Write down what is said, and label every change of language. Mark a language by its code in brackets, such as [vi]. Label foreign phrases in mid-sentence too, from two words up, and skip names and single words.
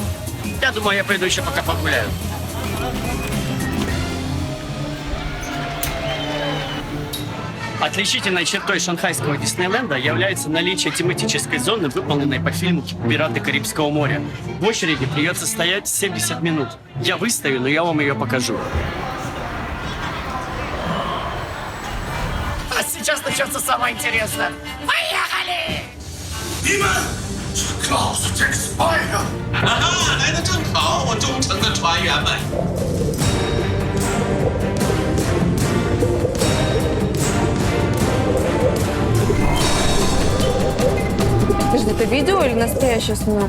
[ru] Я думаю, я пойду еще пока погуляю. Отличительной чертой шанхайского Диснейленда является наличие тематической зоны, выполненной по фильму «Пираты Карибского моря». В очереди придется стоять 70 минут. Я выстою, но я вам ее покажу. А сейчас начнется самое интересное. Поехали! [zh] 来得正好，我忠诚的船员们。 [ru] Подожди, это видео или настоящий снимок?